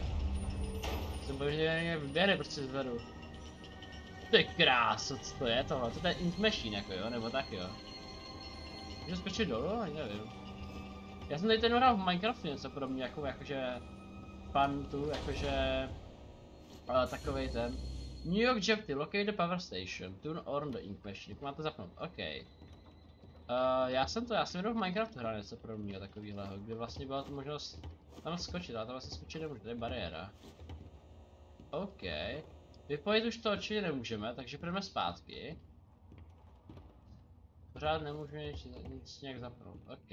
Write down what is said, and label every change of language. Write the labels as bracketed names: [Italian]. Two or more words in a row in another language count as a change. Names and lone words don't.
[Czech] Jsem bojím, že mě vyběhne prostě zvedu. Ty kráso, co to je tohle? To je [English] ink machine [Czech] jako jo, nebo tak jo. Můžu skočit dolů? Ani nevím. Já jsem tady ten hrál v Minecraftu něco podobně, jakože pantu, jakože takovej ten New York Jeopardy, [English] locate the power station, turn on the ink machine, [Czech] jak máte zapnout, OK. Já jsem jenom v Minecraftu hrál něco podobného takovýhleho, kde vlastně byla tu možnost tam skočit, ale tam vlastně skočit nemůžu, to je bariéra. OK. Vypojit už to určitě nemůžeme, takže půjdeme zpátky. Pořád nemůžeme nic nějak zapnout, OK.